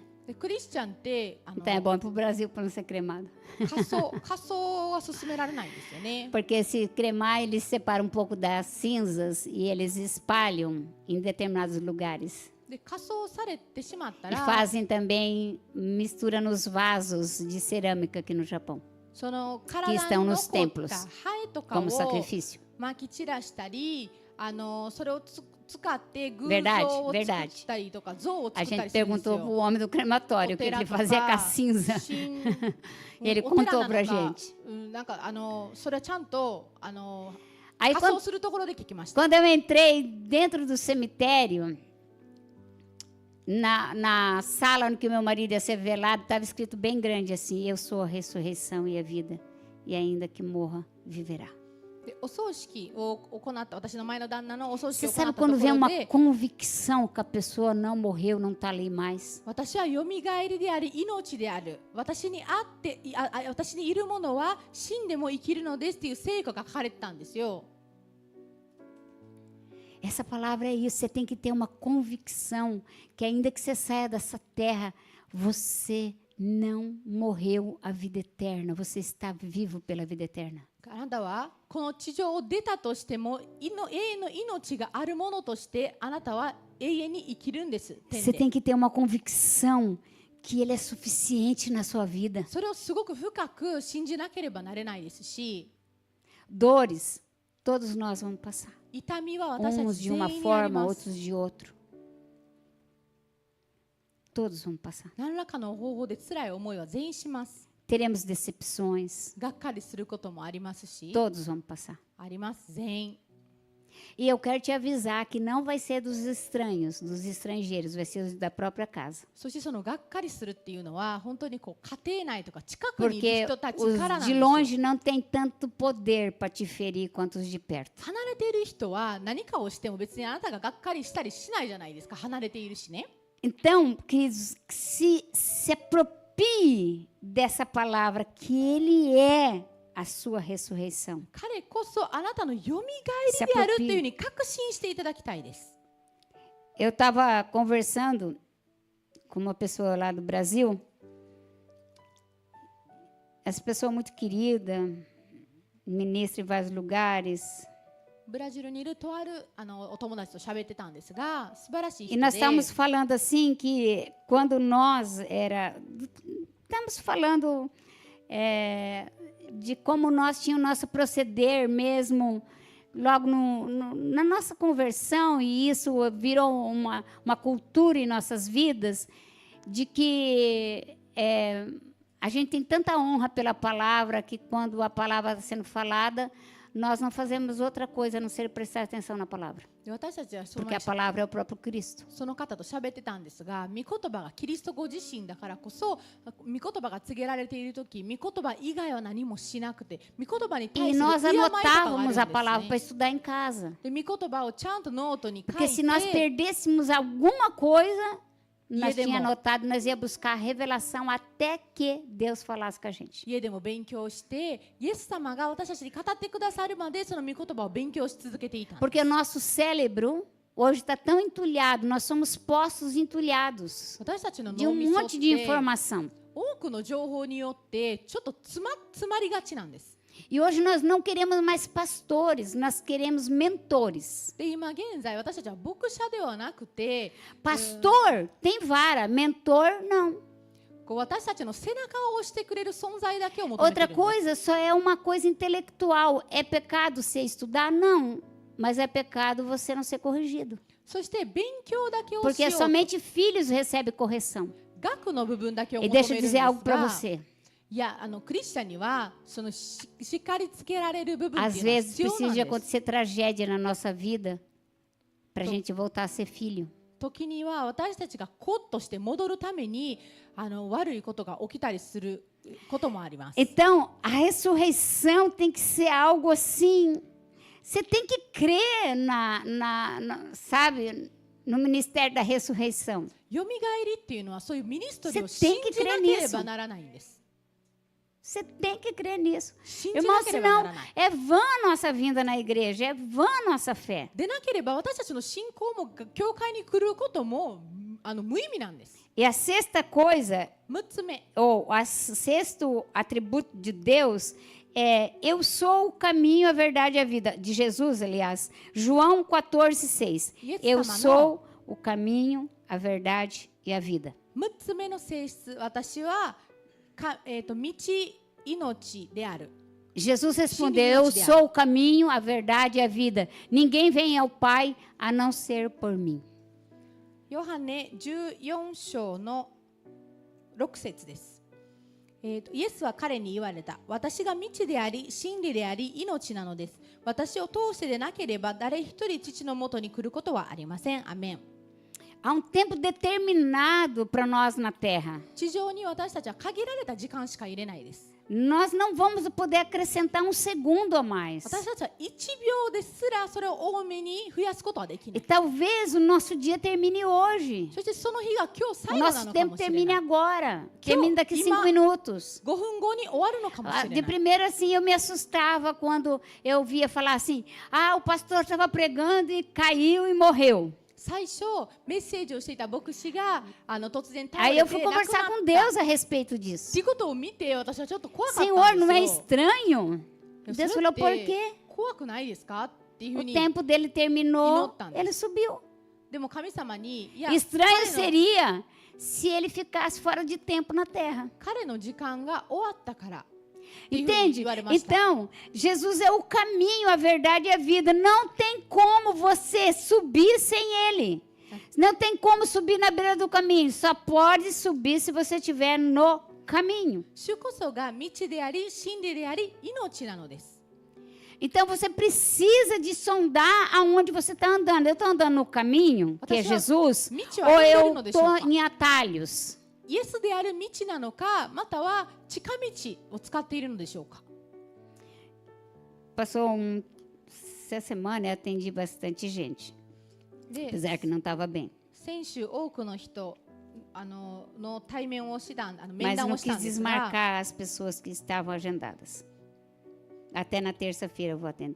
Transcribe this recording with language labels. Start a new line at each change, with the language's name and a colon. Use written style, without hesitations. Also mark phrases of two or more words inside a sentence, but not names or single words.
Japanese: でクリスチャンって
Portuguese: Então é bom para o Brasil para não ser cremado.
Japanese: 仮装は進められないんですよね。
Portuguese: Porque se cremar, eles separam um pouco das cinzas e eles espalham em determinados lugares.
Japanese: で仮装されてしまった
Portuguese: E
Japanese: ら、
Portuguese: fazem também mistura nos vasos de cerâmica aqui no Japão,
Japanese: その
Portuguese: que
Japanese: 体に
Portuguese: estão
Japanese: 残
Portuguese: nos
Japanese: った
Portuguese: templos
Japanese: ハエとか
Portuguese: como
Japanese: を
Portuguese: sacrifício.
Japanese: まき散らしたり、それを使って偶像
Portuguese: Verdade,
Japanese: を作
Portuguese: verdade.
Japanese: ったりとか像を
Portuguese: A
Japanese: 作った
Portuguese: gente
Japanese: りするんです
Portuguese: perguntou para
Japanese: よ。
Portuguese: o homem do crematório o que ele fazia com a cinza. Ele
Japanese: お寺
Portuguese: contou
Japanese: なの
Portuguese: pra
Japanese: か
Portuguese: gente.
Japanese: なんかそれはちゃんと仮
Portuguese: Aí
Japanese: 装
Portuguese: quando,
Japanese: するところで聞きました。
Portuguese: quando eu entrei dentro do cemitério, na sala onde que meu marido ia ser velado, estava escrito bem grande assim, eu sou a ressurreição e a vida, e ainda que morra, viverá.
Japanese: でお葬式を行った私の前の旦那のお葬
Portuguese: Você
Japanese: 式を行
Portuguese: sabe
Japanese: ったとこ
Portuguese: quando vem
Japanese: ろ
Portuguese: uma
Japanese: で
Portuguese: convicção que a pessoa não morreu, não está ali mais?
Japanese: 私はよみがえりであり命である私にあって私にいるものは死んでも生きるのですっていう聖句が書かれてたんですよ。
Portuguese: Essa palavra é isso, você tem que ter uma convicção que ainda que você saia dessa terra, você não morreu a vida eterna, você está vivo pela vida eterna.
Japanese: あなたはこの地上を出たとしても永遠の命があるものとしてあなたは永遠に生きるんです。天
Portuguese: Você
Japanese: で
Portuguese: tem que ter uma convicção que ele é suficiente na sua vida.
Japanese: それをすごく深く信じなければなれないですし、
Portuguese: Dores, todos nós vamos passar.
Japanese: 痛みは私た
Portuguese: Uns
Japanese: ち
Portuguese: de
Japanese: 全
Portuguese: uma
Japanese: 員にあり
Portuguese: forma,
Japanese: ます
Portuguese: outros de outro. Todos vamos passar.
Japanese: 何らかの方法で辛い思いは全員します。
Portuguese: Teremos decepções,
Japanese: がっかりすることもありますし、
Portuguese: todos vamos passar.
Japanese: あります全員。
Portuguese: E eu quero te avisar que não vai ser dos estranhos, dos estrangeiros, vai ser da própria casa.
Japanese: そしてそのがっかりするっていうのは本当にこう家庭内とか近くにいる
Portuguese: Porque
Japanese: 人たち
Portuguese: os
Japanese: からなん
Portuguese: de
Japanese: ですよ。
Portuguese: longe não têm tanto poder para te ferir quanto os de perto.
Japanese: 離れている人は何かをしても別にあなたががっかりしたりしないじゃないですか。離れているしね。
Portuguese: Então, queridos, se aproprie dessa palavra que ele é a sua ressurreição.
Japanese: 彼こそあなたのよみがえりであるっていうふうに確信していただきたいです。
Portuguese: Eu estava conversando com uma pessoa lá do Brasil. Essa pessoa muito querida, ministra em vários lugares.
Japanese: ブラジルにいるとあるお友達と喋ってたんですが、素晴らしい
Portuguese: E
Japanese: 人
Portuguese: nós
Japanese: で、
Portuguese: estávamos falando assim que quando nós estamos falando de como nós tínhamos nosso proceder mesmo logo na nossa conversão, e isso virou uma cultura em nossas vidas, de que a gente tem tanta honra pela palavra que quando a palavra está sendo falada, nós não fazemos outra coisa a não ser prestar atenção na palavra,
Japanese: で私たちはそ
Portuguese: porque a palavra é o próprio Cristo.
Japanese: の方と喋ってたんですが、御言葉がキリストご自身だからこそ、御言葉が告げられているとき、御言葉以外は何もしなくて、御言葉に対
Portuguese: E
Japanese: する敬いと
Portuguese: nós
Japanese: かがあるんです
Portuguese: anotávamos a palavra para
Japanese: ね。
Portuguese: estudar em casa.
Japanese: で、御言葉をちゃんとノートに書
Portuguese: Porque
Japanese: い
Portuguese: se nós
Japanese: て、
Portuguese: perdêssemos alguma coisa, nós Edemon. tínhamos anotado, nós ia buscar a revelação até que Deus falasse com a gente.
Japanese: 家でも勉強して、イエス様が私たちに語ってくださるまで、その御言葉を勉強し続けていたんです。
Portuguese: Porque o nosso cérebro hoje está tão entulhado, nós somos postos entulhados
Japanese: 私たちの
Portuguese: de
Japanese: 脳
Portuguese: um
Japanese: みそっ
Portuguese: monte de
Japanese: て
Portuguese: informação.
Japanese: 多くの情報によってちょっと詰まりがちなんです。
Portuguese: E hoje nós não queremos mais pastores, nós queremos mentores.
Japanese: で今現在私たちは牧者ではなくて
Portuguese: Pastor tem vara, mentor não.
Japanese: こう私たちの背中を押してくれる存在だけを求めてい
Portuguese: Outra
Japanese: るんです。
Portuguese: coisa só é uma coisa intelectual. É pecado você estudar? Não. Mas é pecado você não ser corrigido.
Japanese: そして勉強だけをし
Portuguese: Porque
Japanese: よう。
Portuguese: somente filhos recebem correção.
Japanese: 学の部分だけを
Portuguese: E
Japanese: 求め
Portuguese: deixa
Japanese: る
Portuguese: eu
Japanese: んで
Portuguese: dizer algo
Japanese: す
Portuguese: para
Japanese: が、
Portuguese: você.
Japanese: いやクリスチャンにはそのしっかりつけられる部分って
Portuguese: Às
Japanese: いうのは
Portuguese: vezes
Japanese: 必要な
Portuguese: precisa
Japanese: ん
Portuguese: de
Japanese: です。
Portuguese: acontecer tragédia na nossa vida para a gente voltar a ser filho.
Japanese: 時には私たちがコッとして戻るために悪いことが起きたりすることもあります。
Portuguese: Então, a ressurreição tem que ser algo assim. Você tem que crer sabe, no ministério da ressurreição.
Japanese: よみがえりっていうのはそういうミニストリーを
Portuguese: Você
Japanese: 信
Portuguese: tem que
Japanese: じな
Portuguese: crer
Japanese: けれ
Portuguese: nisso.
Japanese: ばならないんです。
Portuguese: Você tem que crer nisso.
Japanese: 信じ
Portuguese: Irmão,
Japanese: なければな
Portuguese: senão
Japanese: らない。
Portuguese: é vã nossa vinda na igreja, é vã nossa fé.
Japanese: でなければ私たちの信仰も教会に来ることも無意味なんです。
Portuguese: E a sexta coisa,
Japanese: 6 つ目、
Portuguese: ou o sexto atributo de Deus, é eu sou o caminho, a verdade e a vida. De Jesus, aliás. João 14,6. Eu sou o caminho, a verdade e a vida.
Japanese: 6 つ目の性質、私は道、命である。
Portuguese: Jesus respondeu, eu sou o caminho, a verdade e a vida. Ninguém vem ao Pai a não ser por mim.
Japanese: ヨハネ14章の6節です。イエスは彼に言われた。私が道であり、真理であり、命なのです。私を通してでなければ、誰一人父のもとに来ることはありません。アメン。
Portuguese: Há um tempo determinado para nós na terra.
Japanese: 地上に私たちは限られた時間しか入れないです。
Portuguese: Nós não vamos poder acrescentar um segundo a mais.
Japanese: 私たちは1秒ですらそれを多めに増やすことはできな
Portuguese: E
Japanese: い。
Portuguese: talvez o nosso dia termine hoje.
Japanese: そしてその日が今日
Portuguese: O
Japanese: 最後な
Portuguese: nosso
Japanese: のか
Portuguese: tempo
Japanese: もしれ
Portuguese: termine
Japanese: ない。
Portuguese: agora. Termine daqui 5 minutos.
Japanese: 5 分後に終わるのかもし
Portuguese: Ah,
Japanese: れ
Portuguese: de
Japanese: ない。
Portuguese: primeira, assim, eu me assustava quando eu via falar assim: ah, o pastor estava pregando e caiu e morreu.
Japanese: 最初メッセージをしていた牧師が突然倒
Portuguese: Aí
Japanese: れ
Portuguese: eu
Japanese: て
Portuguese: fui
Japanese: 亡くなっ
Portuguese: conversar
Japanese: た
Portuguese: com Deus a respeito
Japanese: っ
Portuguese: disso.
Japanese: ていうことを見て私はちょっと怖かったん
Portuguese: Senhor,
Japanese: です
Portuguese: não é
Japanese: よ。
Portuguese: estranho?
Japanese: そ
Portuguese: Deus
Japanese: れっ
Portuguese: falou: por
Japanese: て
Portuguese: quê?
Japanese: 怖くないですかっていうふう
Portuguese: O
Japanese: に。
Portuguese: tempo dele terminou, Inotando. ele subiu.
Japanese: でも神様にいや
Portuguese: Estranho
Japanese: 彼の
Portuguese: seria se ele ficasse fora de tempo na terra.
Japanese: 彼の時間が終わったから。
Portuguese: Entende? Então, Jesus é o caminho, a verdade e a vida. Não tem como você subir sem ele. Não tem como subir na beira do caminho. Só pode subir se você estiver no caminho.
Japanese: 主こそが道であり、真理であり、命なのです。
Portuguese: Então, você precisa de sondar aonde você está andando. Eu estou andando no caminho, que é Jesus, ou eu estou em atalhos?
Japanese: イエスである道なのか、または近道を使っているのでしょうか。
Portuguese: Passou essa semana eu atendi bastante gente,
Japanese: で、
Portuguese: apesar que não estava bem.
Japanese: 先週多くの人の対面をした面
Portuguese: Mas
Japanese: 談
Portuguese: não
Japanese: をした
Portuguese: quis
Japanese: んですが、
Portuguese: desmarcar as pessoas que estavam agendadas. Até na terça-feira eu vou atender.